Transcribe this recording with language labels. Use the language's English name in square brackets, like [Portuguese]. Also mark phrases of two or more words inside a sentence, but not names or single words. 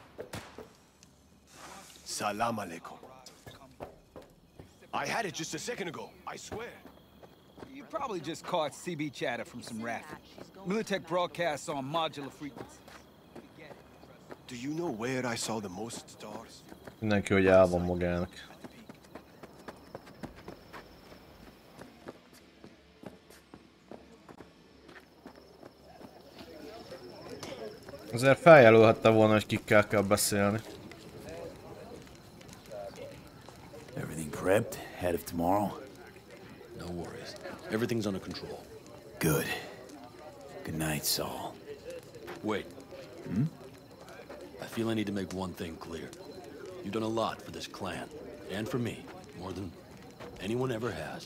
[Arabic] Salam alaikum. [English] I had it just a second ago, I swear. You probably just caught CB chatter from some raffle. Militech broadcasts on modular frequencies. Do you know where I saw the most stars? [Hungarian] Mindenki, hogy el van magának. Azért feljelölhette volna, hogy kikkel kell beszélni. [English] Everything prepped ahead of tomorrow? No worries. Everything's under control. Good. Good night, Saul. Wait. I feel I need to make one thing clear. You've done a lot for this clan, and for me, more than anyone ever has.